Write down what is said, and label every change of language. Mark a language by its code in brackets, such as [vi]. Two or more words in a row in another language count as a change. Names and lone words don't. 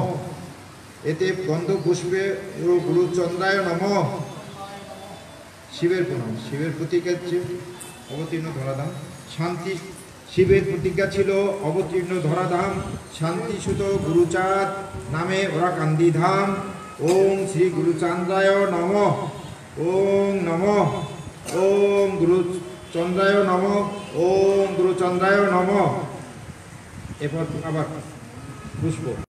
[sa] এতে গন্ধ পুষ্পে গুরুচন্দ্রায় নমঃ। [bn] শিবের প্রণাম। শিবের প্রতিজ্ঞা অবতীর্ণ ধরাধাম শান্তি। শিবের প্রতিজ্ঞা ছিল অবতীর্ণ ধরাধাম শান্তিসুত গুরুচাঁদ নামে ওরা কান্দিধাম। [sa] ওম শ্রী গুরুচন্দ্রায় নমঃ। ওম নমঃ। ওম গুরুচন্দ্রায় নমঃ। ওম গুরুচন্দ্রায় নমঃ। [bn] এরপর আবার পুষ্প।